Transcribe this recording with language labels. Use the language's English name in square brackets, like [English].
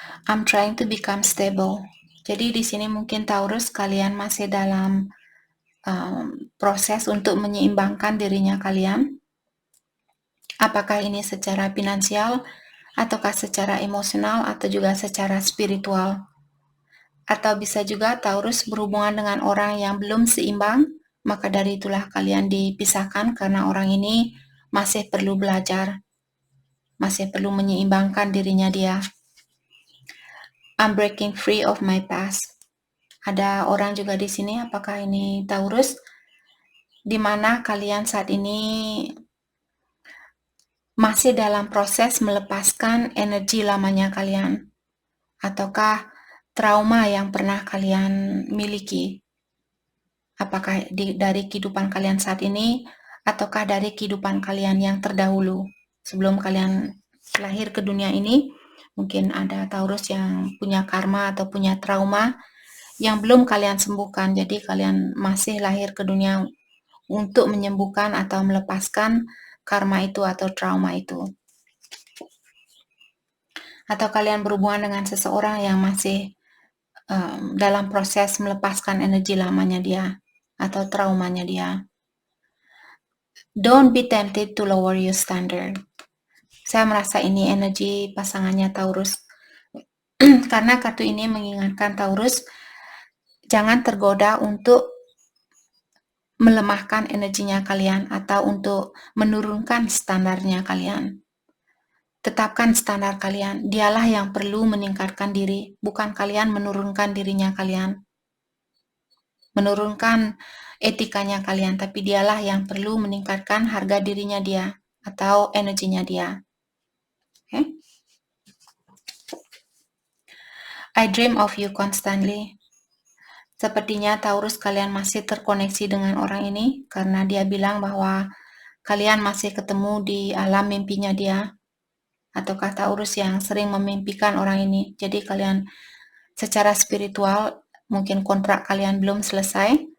[English] I'm trying to become stable. [Indonesian] Jadi di sini mungkin Taurus kalian masih dalam proses untuk menyeimbangkan dirinya kalian. Apakah ini secara finansial, ataukah secara emosional, atau juga secara spiritual. Atau bisa juga Taurus berhubungan dengan orang yang belum seimbang, maka dari itulah kalian dipisahkan karena orang ini masih perlu belajar, masih perlu menyeimbangkan dirinya dia. [English] I'm breaking free of my past. [Indonesian] Ada orang juga di sini, apakah ini Taurus? Di mana kalian saat ini masih dalam proses melepaskan energi lamanya kalian, ataukah trauma yang pernah kalian miliki? Apakah dari kehidupan kalian saat ini, ataukah dari kehidupan kalian yang terdahulu? Sebelum kalian lahir ke dunia ini, mungkin ada Taurus yang punya karma atau punya trauma yang belum kalian sembuhkan. Jadi kalian masih lahir ke dunia untuk menyembuhkan atau melepaskan karma itu atau trauma itu. Atau kalian berhubungan dengan seseorang yang masih dalam proses melepaskan energi lamanya dia atau traumanya dia. [English] Don't be tempted to lower your standard. [Indonesian] Saya merasa ini energi pasangannya Taurus. Karena kartu ini mengingatkan Taurus, jangan tergoda untuk melemahkan energinya kalian atau untuk menurunkan standarnya kalian. Tetapkan standar kalian. Dialah yang perlu meningkatkan diri, bukan kalian menurunkan dirinya kalian. Menurunkan etikanya kalian, tapi dialah yang perlu meningkatkan harga dirinya dia atau energinya dia. Okay? [English] I dream of you constantly. [Indonesian] Sepertinya Taurus kalian masih terkoneksi dengan orang ini karena dia bilang bahwa kalian masih ketemu di alam mimpinya dia. Ataukah Taurus yang sering memimpikan orang ini. Jadi kalian secara spiritual mungkin kontrak kalian belum selesai.